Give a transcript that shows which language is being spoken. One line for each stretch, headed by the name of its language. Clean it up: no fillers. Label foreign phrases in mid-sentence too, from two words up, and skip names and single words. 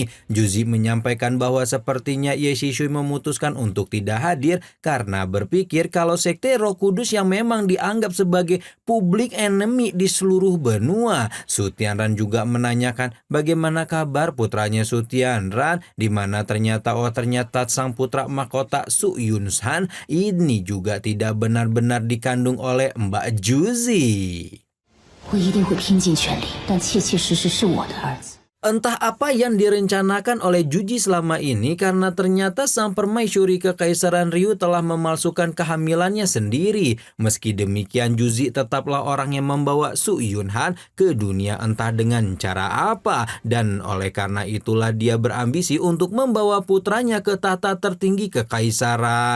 Indonesian: Juzi menyampaikan bahwa sepertinya Ye Shishui memutuskan untuk tidak hadir karena berpikir kalau sekte Roh Kudus yang memang dianggap sebagai
English: public enemy
Indonesian: di seluruh benua. Su Tianran juga menanyakan bagaimana kabar putranya Su Tianran, di mana ternyata sang putra mahkota Su Yunshan ini juga tidak benar-benar dikandung oleh Mbak Juzi.
Chinese: 我一定会拼尽全力，但切切实实是我的儿子。
Indonesian: Entah apa yang direncanakan oleh Juji selama ini karena ternyata sang permaisuri kekaisaran Ryu telah memalsukan kehamilannya sendiri. Meski demikian Juji tetaplah orang yang membawa Su Yunhan ke dunia entah dengan cara apa. Dan oleh karena itulah dia berambisi untuk membawa putranya ke tahta tertinggi kekaisaran.